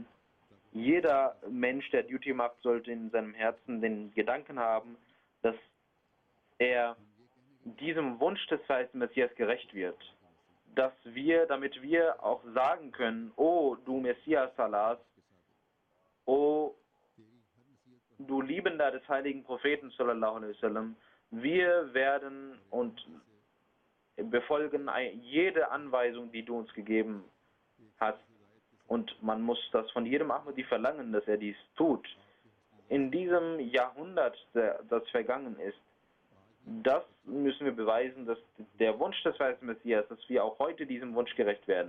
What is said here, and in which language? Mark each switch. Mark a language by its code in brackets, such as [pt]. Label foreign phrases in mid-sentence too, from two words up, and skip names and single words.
[de] Jeder Mensch, der Duty macht, sollte in seinem Herzen den Gedanken haben, dass er diesem Wunsch des verheißenen Messias gerecht wird. Damit wir auch sagen können: O du Messias Allahs, O du Liebender des heiligen Propheten [ar] صلى الله عليه وسلم, [de] wir werden und befolgen jede Anweisung, die du uns gegeben hast. Und man muss das von jedem Ahmadi verlangen, dass er dies tut. In diesem Jahrhundert, das vergangen ist, das müssen wir beweisen, dass der Wunsch des verheißenen Messias, dass wir auch heute diesem Wunsch gerecht werden.